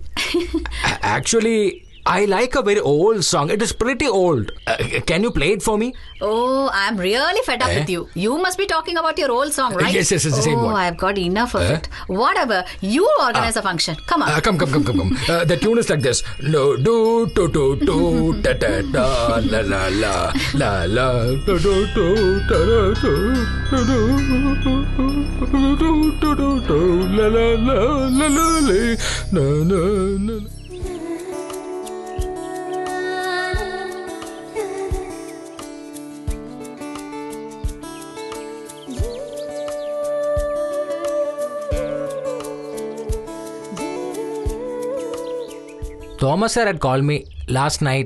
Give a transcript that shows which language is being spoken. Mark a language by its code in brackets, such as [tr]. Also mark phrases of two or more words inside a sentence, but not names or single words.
[en] Actually, I like a very old song. It is pretty old. Can you play it for me? Oh, I'm really fed up with you. You must be talking about your old song, right? Yes, it's the same one. Oh, I've got enough of it. Whatever. You organize a function. Come on. Come. The tune is like this. No, do, ta ta ta, la la la, la la, do do, ta da do, la la la, na na. Thomas sir had called me last night.